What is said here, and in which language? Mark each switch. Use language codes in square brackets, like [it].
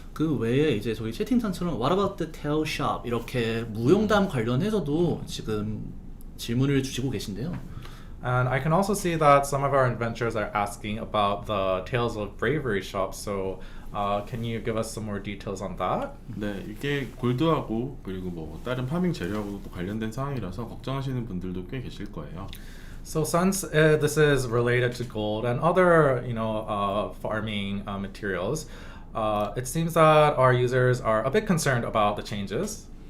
[ko] 그 외에 이제 저희 채팅창처럼 [en] What about the tail shop [ko] 이렇게 무용담 관련해서도 지금 질문을 주시고 계신데요. [en] And I can also see that some of our adventurers are asking about the Tales of Bravery shop. So can you give us some more details on that? [ko] 네, 이게 골드하고 그리고 뭐 다른 파밍 재료하고도 관련된 상황이라서 걱정하시는 분들도 꽤 계실 거예요. [en] So since this is related to gold and other, farming materials, it seems that our users are a bit concerned about the changes.